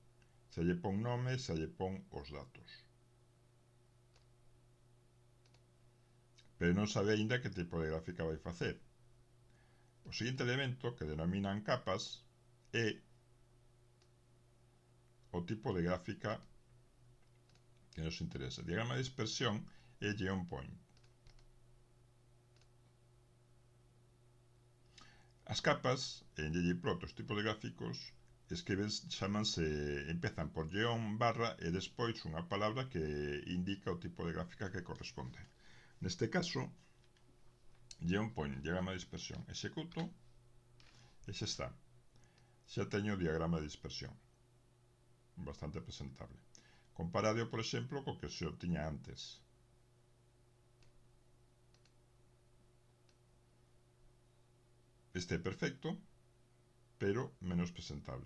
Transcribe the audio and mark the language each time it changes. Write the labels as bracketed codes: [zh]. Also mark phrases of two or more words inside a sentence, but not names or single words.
[gl] Xa lle pon nome, xa lle pon os datos. Pero non sabe aínda que tipo de gráfica vai facer. O seguinte elemento, que denominan capas, é o tipo de gráfica que nos interesa. Diagrama de dispersión é on point. As capas, en ggplot, os tipos de gráficos, chamanse, empezan por guión, barra e despois unha palabra que indica o tipo de gráfica que corresponde. Neste caso, on point, diagrama de dispersión, executo e xa está. Xa teño o diagrama de dispersión. Bastante presentable. Comparado, por exemplo, co que se o tiña antes. Este é perfecto, pero menos presentable.